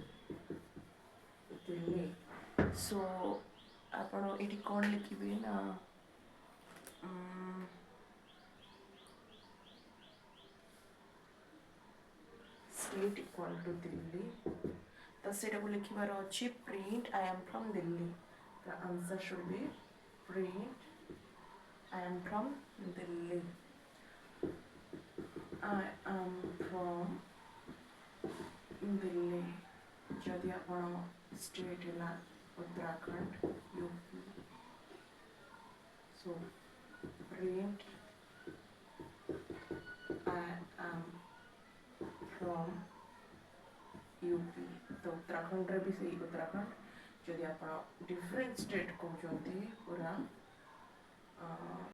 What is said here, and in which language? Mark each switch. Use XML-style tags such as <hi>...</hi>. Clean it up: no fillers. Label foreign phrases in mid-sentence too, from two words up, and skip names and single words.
<en>ଦିଲ୍ଲୀ ସୋ ଆପଣ ଏଠି କ'ଣ ଲେଖିବେ ନା state equal to Delhi ତ ସେଇଟାକୁ ଲେଖିବାର ଅଛି print I am from Delhi the answer should be print I am from Delhi. I am from Delhi.</en> <or>ଯଦି ଆପଣ ଷ୍ଟେଟ୍ ହେଲା ଉତ୍ତରାଖଣ୍ଡ ୟୁପି</or> <en>so print I am from UP</en> <or>ତ ଉତ୍ତରାଖଣ୍ଡରେ ବି ସେଇ ଉତ୍ତରାଖଣ୍ଡ ଯଦି ଆପଣ</or> <en>different state</en> <or>କହୁଛନ୍ତି ପୁରା</or>